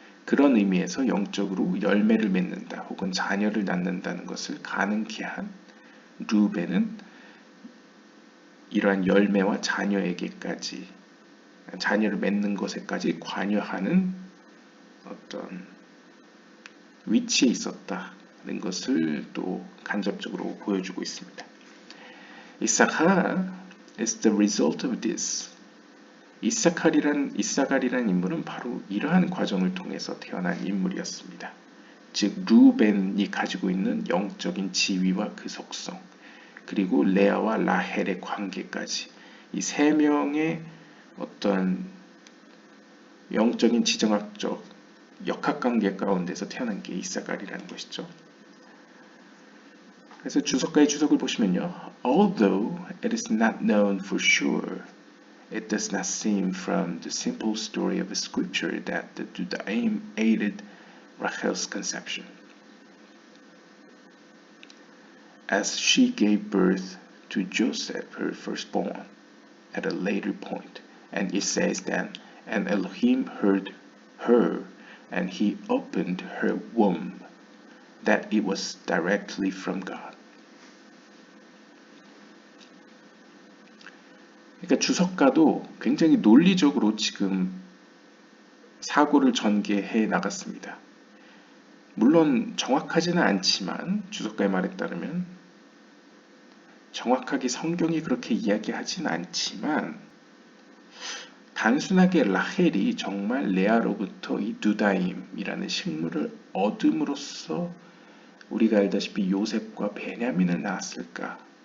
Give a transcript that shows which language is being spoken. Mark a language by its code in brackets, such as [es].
[ko] 그런 의미에서 영적으로 열매를 맺는다 혹은 자녀를 낳는다는 것을 가능케 한 루벤은 이러한 열매와 자녀에게까지, 자녀를 맺는 것에까지 관여하는 어떤 위치에 있었다는 것을 또 간접적으로 보여주고 있습니다. [en] 이사칼 is the result of this. [ko] 이사갈이란 인물은 바로 이러한 과정을 통해서 태어난 인물이었습니다. 즉 루벤이 가지고 있는 영적인 지위와 그 속성, 그리고 레아와 라헬의 관계까지 이 세 명의 어떤 영적인 지정학적 역학관계 가운데서 태어난 게 이사갈이라는 것이죠. 그래서 주석가의 주석을 보시면요. [en] Although it is not known for sure, it does not seem from the simple story of scripture that the Dudaim aided Rachel's conception, as she gave birth to Joseph, her firstborn, at a later point. And it says then, and Elohim heard her, and he opened her womb, that it was directly from God. [ko] 그러니까 주석가도 굉장히 논리적으로 지금 사고를 전개해 나갔습니다. 물론 정확하지는 않지만 주석가의 말에 따르면 정확하게 성경이 그렇게 이야기하진 않지만 단순하게 라헬이 정말 레아로부터 이 두다임이라는 식물을 얻음으로써 우리가 알다시피 요셉과 베냐민을 낳았을까?